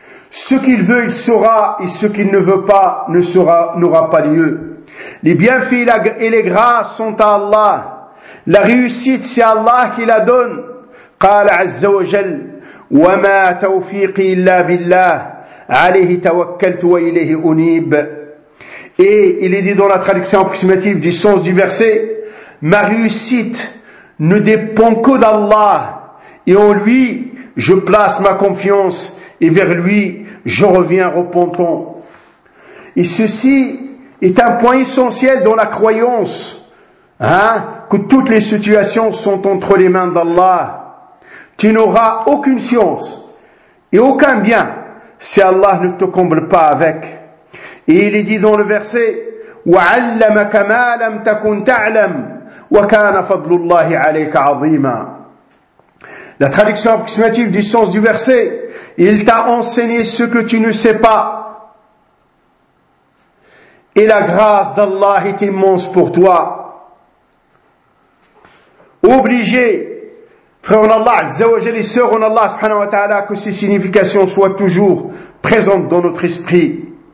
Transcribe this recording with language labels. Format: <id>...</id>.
<fr>Ce qu'il veut, il sera, et ce qu'il ne veut pas, n'aura pas lieu. Les bienfaits et les grâces sont à Allah. La réussite, c'est Allah qui la donne.</fr> <ar>قال عز وجل وما توفيقي إلا بالله عليه توكلت وإليه أنيب.</ar> <fr>Et il est dit dans la traduction approximative du sens du verset, ma réussite ne dépend que d'Allah, et en lui je place ma confiance et vers lui je reviens repentant. Et ceci est un point essentiel dans la croyance, hein, que toutes les situations sont entre les mains d'Allah. Tu n'auras aucune science et aucun bien si Allah ne te comble pas avec. Et il est dit dans le verset,</fr> <ar>وَعَلَّمَكَ مَا لَمْ تَكُنْ تَعْلَمْ وَكَانَ فَضْلُ اللَّهِ عَلَيْكَ عَظِيمًا.</ar> <fr>La traduction approximative du sens du verset, il t'a enseigné ce que tu ne sais pas. Et la grâce d'Allah est immense pour toi. Obligé, frère en Allah, Azza wa Jalla, sœur en Allah, subhanahu wa ta'ala, que ces significations soient toujours présentes dans notre esprit.</fr>